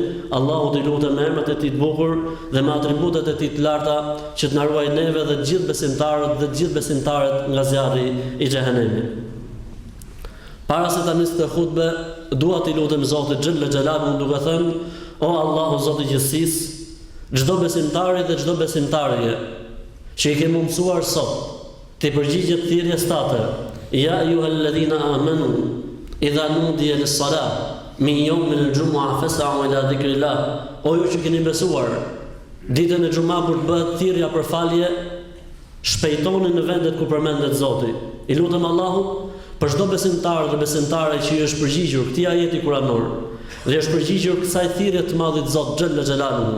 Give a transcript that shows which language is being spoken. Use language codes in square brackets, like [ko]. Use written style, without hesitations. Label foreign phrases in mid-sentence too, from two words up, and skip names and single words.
[sq] Allahu t'i lutem me emrat e tij të bukur dhe me atributet e tij të larta që të na ruaj neve dhe të gjithë besimtarët nga zjarri i xhehenemit. Para se ta nis të hutbe, dua t'i lutem Zotit [ar] جل جلاله [sq] duke thënë: O Allahu Zoti i gjithësisë, çdo besimtari dhe çdo besimtarje që i ke mundsuar sot të përgjigjet thirrjes tate: [ar] يا أيها الذين آمنوا إذا نودي للصلاة من يوم الجمعة فاسعوا إلى ذكر الله. [sq] O ju që keni besuar, ditën e xumah kur bëhet thirrja për falje, shpejtoni në vendet ku përmendet Zoti. I lutem Allahut për çdo besimtar dhe besimtare që i është përgjigjur këtij ajeti kuranor dhe është përgjigjur kësaj thirrje të Madhit Zot [ar] جل جلاله.